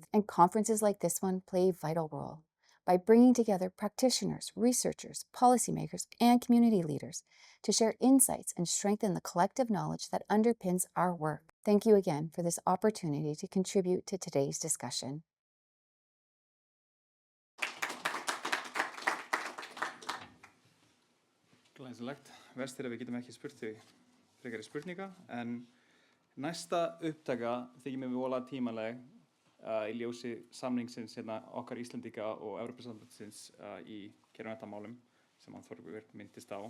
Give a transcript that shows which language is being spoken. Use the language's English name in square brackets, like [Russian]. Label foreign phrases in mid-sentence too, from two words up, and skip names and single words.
[English] And conferences like this one play a vital role by bringing together practitioners, researchers, policymakers, and community leaders to share insights and strengthen the collective knowledge that underpins our work. Thank you again for this opportunity to contribute to today's discussion. [Icelandic] Glæsilegt. Verst er að við getum ekki spurt þig frekari spurninga, en næsta upptaka þykir mér voðalega tímanleg í ljósi samningsins okkar Íslendinga og Evrópusambandsins í kjarnorkumálum sem hann Þorbjörn minntist á.